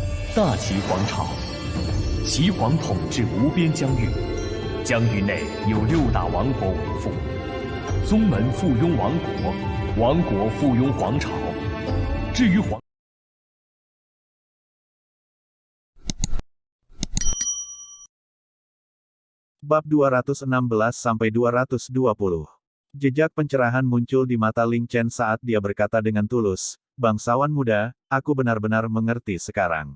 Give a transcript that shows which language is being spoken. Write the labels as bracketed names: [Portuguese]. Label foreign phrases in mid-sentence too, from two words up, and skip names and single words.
[Chinese] 大齐皇朝，齐皇统治无边疆域，疆域内有6大王国为父，宗门附庸王国，王国附庸皇朝。至于皇。 [Indonesian] Bab 216-220. Jejak pencerahan muncul di mata Ling Chen saat dia berkata dengan tulus, "Bangsawan muda, aku benar-benar mengerti sekarang.